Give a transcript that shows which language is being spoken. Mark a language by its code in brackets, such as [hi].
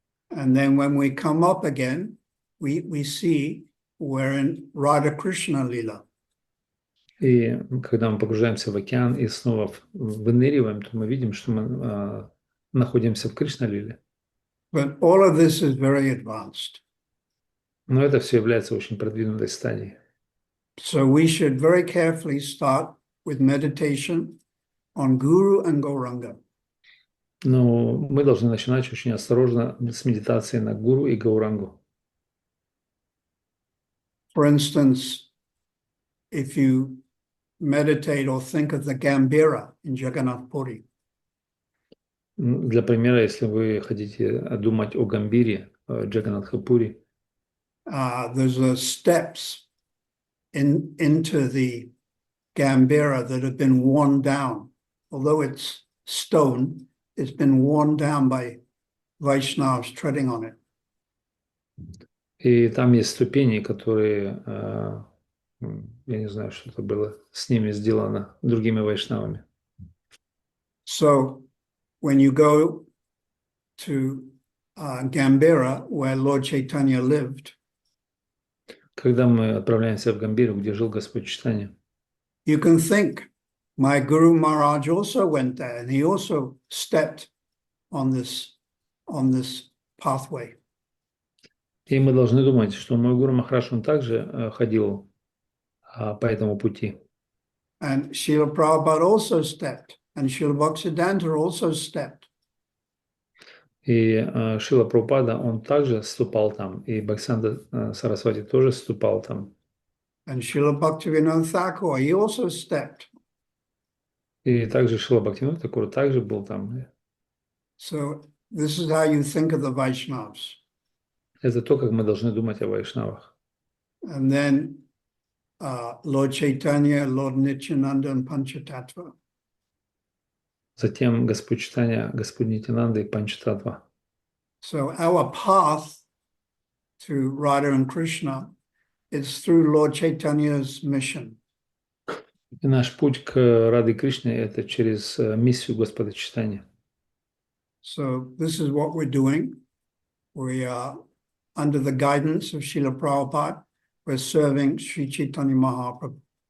[en] And then when we come up again, we see we're in Radha Krishna Lila. [ru] И когда мы погружаемся в океан и снова выныриваем, то мы видим, что мы находимся в Кришна-лиле. [en] But all of this is very advanced. [ru] Но это все является очень продвинутой стадией. [en] So we should very carefully start with meditation on Guru and Gauranga. [ru] Но мы должны начинать очень осторожно с медитации на Гуру и Гаурангу. [en] For instance, if you meditate or think of the Gambhira in Jagannath Puri, [ru] Для примера, если вы хотите думать о Гамбире, Джаганатхапури, [en] there's steps into the Gambhira that have been worn down. Although it's stone, it's been worn down by Vaishnavas treading on it. [ru] и там есть ступени, которые, я не знаю, что это было с ними сделано другими вайшнавами. [en] So when you go to Gambhira, where Lord Chaitanya lived, [ru] Когда мы отправляемся в Гамбиру, где жил Господь Чайтанья, [en] you can think, my Guru Maharaj also went there, and he also stepped on this pathway. [ru] и мы должны думать, что мой Гуру Махарадж, он также ходил по этому пути. [en] And Srila Prabhupada also stepped, and Srila Bhaktisiddhanta also stepped. [ru] И Шрила Прабхупада, он также ступал там, и Бхактисиданта Сарасвати тоже ступал там. [en] And Srila Bhaktivinoda Thakur, he also stepped. [ru] И также Шрила Бхактивинода Тхакур также был там. [en] So this is how you think of the Vaishnavas. [ru] Это то, как мы должны думать о вайшнавах. [en] And then Lord Chaitanya, Lord Nityananda, and Panchatattva. [ru] Затем Господь Чайтанья, Господь Нитянанда и Панчататтва. [en] So our path to Radha and Krishna is through Lord Chaitanya's mission. [ru] И наш путь к Раде Кришне – это через миссию Господа Чайтаньи. [en] So this is what we're doing. We are under the guidance of Srila Prabhupada. We're serving Sri Chaitanya Mahaprabhu.